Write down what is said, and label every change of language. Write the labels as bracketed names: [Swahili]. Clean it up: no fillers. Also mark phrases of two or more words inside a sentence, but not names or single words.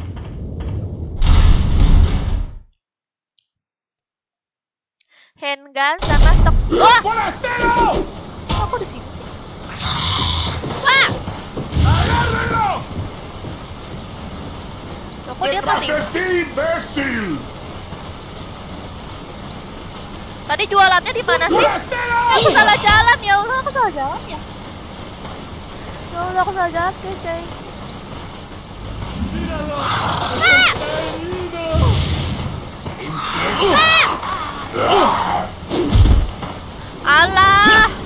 [Indonesian] Handgun sama stok. Wah! Kok aku di sini sih? Wah! Oh, dia mati. [Spanish] ¡Detrás de ti, imbécil! [Indonesian] Tadi jualannya di mana sih? Aku salah jalan [Arabic] ya Allah, [Indonesian] aku salah jalan ya. [Arabic] Ya Allah, [Indonesian] aku salah jalan guys, guys. Alah.